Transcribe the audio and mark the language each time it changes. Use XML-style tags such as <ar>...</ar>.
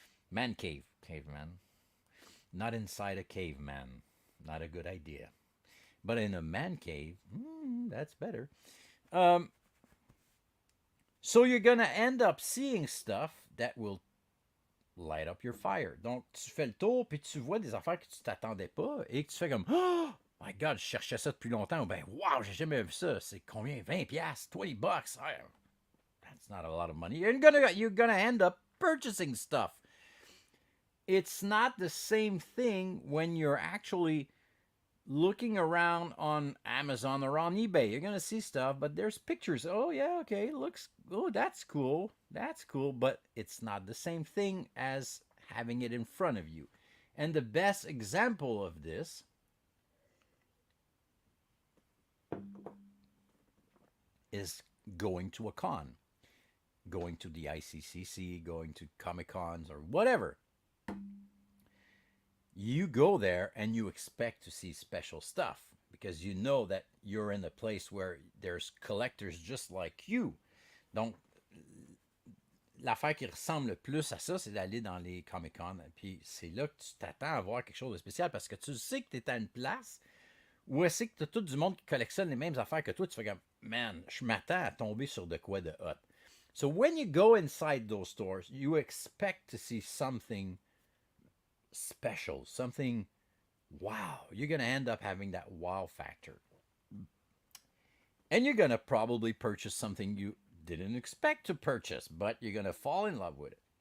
<en>Man cave, caveman. Not inside a caveman. Not a good idea. But in a man cave, that's better. Um, so you're gonna end up seeing stuff that will light up your fire.</en> <fr>Donc, tu fais le tour, puis tu vois des affaires que tu t'attendais pas, et que tu fais comme,</fr> <en>oh my God,</en> <fr>je cherchais ça depuis longtemps. Ou ben, wow, j'ai jamais vu ça. C'est combien? 20 piastres,</fr> <en>20 bucks. That's not a lot of money. You're gonna end up purchasing stuff. It's not the same thing when you're actually looking around on Amazon or on eBay. You're gonna see stuff, but there's pictures. Oh yeah, okay, looks. Oh, that's cool. That's cool. But it's not the same thing as having it in front of you. And the best example of this is going to a con, going to the ICCC, going to Comic Cons or whatever. You go there and you expect to see special stuff because you know that you're in a place where there's collectors just like you.</en> <fr>Donc, l'affaire qui ressemble le plus à ça, c'est d'aller dans les Comic-Con. Puis c'est là que tu t'attends à voir quelque chose de spécial parce que tu sais que tu es à une place où est-ce que tu as tout du monde qui collectionne les mêmes affaires que toi. Tu fais comme, man, je m'attends à tomber sur de quoi de hot.</fr> <en>So when you go inside those stores, you expect to see something special, something wow. You're going to end up having that wow factor. And you're going to probably purchase something you didn't expect to purchase, but you're going to fall in love with it.</en>